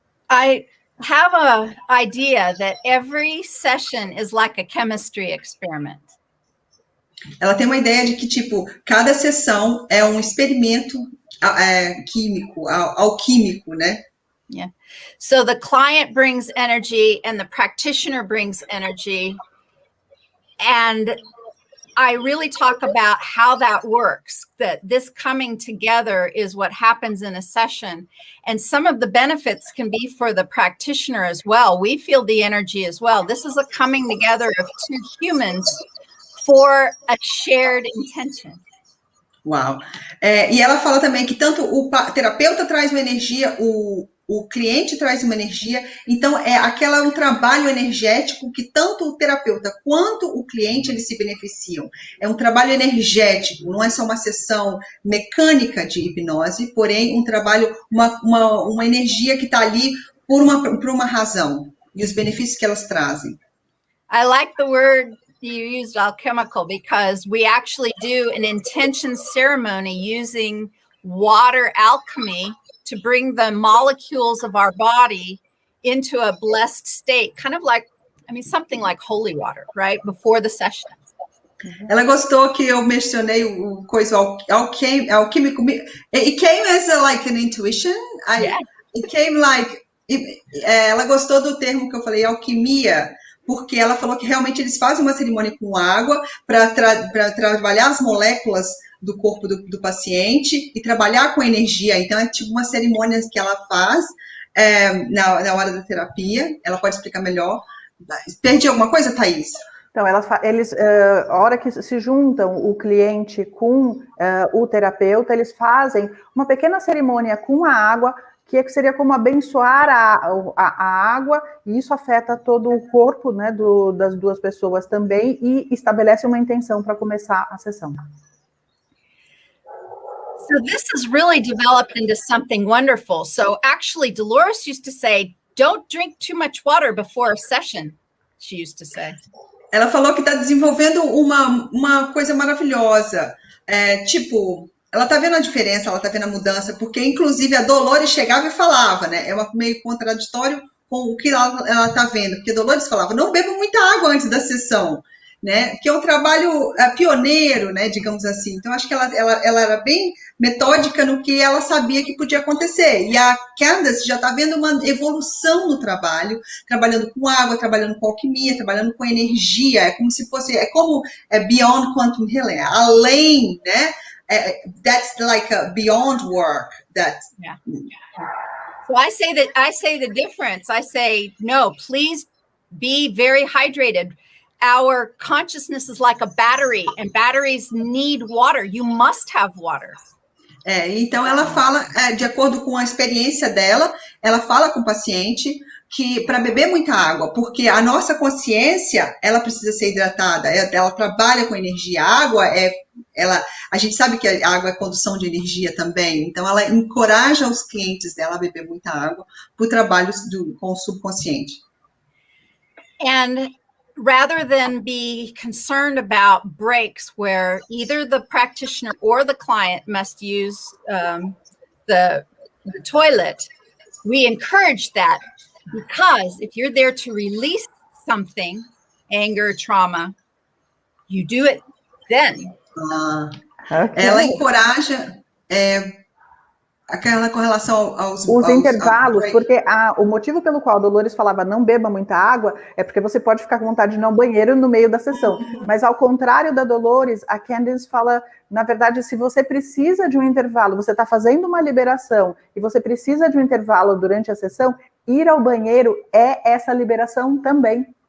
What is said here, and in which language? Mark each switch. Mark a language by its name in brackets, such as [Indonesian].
[English] I have an idea that every session is like a chemistry experiment. [Portuguese] Ela tem uma ideia de que, tipo, cada sessão é um experimento químico, alquímico, né? [English] Yeah. So the client brings energy and the practitioner brings energy. And I really talk about how that works, that this coming together is what happens in a session. And some of the benefits can be for the practitioner as well. We feel the energy as well. This is a coming together of 2 humans for a shared intention. [Portuguese] Uau! E ela fala também que tanto o terapeuta traz uma energia, o cliente traz uma energia, então é um trabalho energético que tanto o terapeuta quanto o cliente, eles se beneficiam. É um trabalho energético, não é só uma sessão mecânica de hipnose, porém um trabalho, uma energia que está ali por uma razão, e os benefícios que elas trazem. [English] I like the word you used, alchemical, because we actually do an intention ceremony using water alchemy to bring the molecules of our body into a blessed state, kind of like, something like holy water, right? Before the session. [Portuguese] Ela gostou que eu mencionei o coisa alquímico. [English] It came as like an intuition. It came like... [Portuguese] ela gostou do termo que eu falei, alquimia, porque ela falou que realmente eles fazem uma cerimônia com água para trabalhar as moléculas do corpo do paciente e trabalhar com energia. Então, é tipo uma cerimônia que ela faz na hora da terapia. Ela pode explicar melhor. Perdi alguma coisa, Thaís? Então, eles, a hora que se juntam o cliente com o terapeuta, eles fazem uma pequena cerimônia com a água, que seria como abençoar a água, e isso afeta todo o corpo, né, das 2 pessoas também, e estabelece uma intenção para começar a sessão. [English] So this has really developed into something wonderful. So actually, Dolores used to say, don't drink too much water before a session, she used to say. [Portuguese] Ela falou que está desenvolvendo uma coisa maravilhosa, tipo... Ela está vendo a diferença, ela está vendo a mudança, porque, inclusive, a Dolores chegava e falava, né? É meio contraditório com o que ela está vendo, porque a Dolores falava, não beba muita água antes da sessão, né? Que é um trabalho pioneiro, né? Digamos assim. Então, acho que ela era bem metódica no que ela sabia que podia acontecer. E a Candace já está vendo uma evolução no trabalho, trabalhando com água, trabalhando com alquimia, trabalhando com energia. É como se fosse, Beyond Quantum Healing, além, né? [English] That's like a beyond work. Yeah. So I say the difference. I say, no, please be very hydrated. Our consciousness is like a battery, and batteries need water. You must have water. [Portuguese] Então ela fala, de acordo com a experiência dela, ela fala com o paciente que para beber muita água, porque a nossa consciência, ela precisa ser hidratada, ela trabalha com energia. A água a gente sabe que a água é condução de energia também, então ela encoraja os clientes dela a beber muita água por trabalhos com o subconsciente. [English] And rather than be concerned about breaks where either the practitioner or the client must use the toilet, we encourage that, because if you're there to release something, anger, trauma, you do it then. [Portuguese] Ela encoraja aquela correlação os intervalos, porque o motivo pelo qual a Dolores falava não beba muita água é porque você pode ficar com vontade de ir ao banheiro no meio da sessão. Mas ao contrário da Dolores, a Candace fala, na verdade, se você precisa de um intervalo, você está fazendo uma liberação e você precisa de um intervalo durante a sessão, ir ao banheiro é essa liberação também.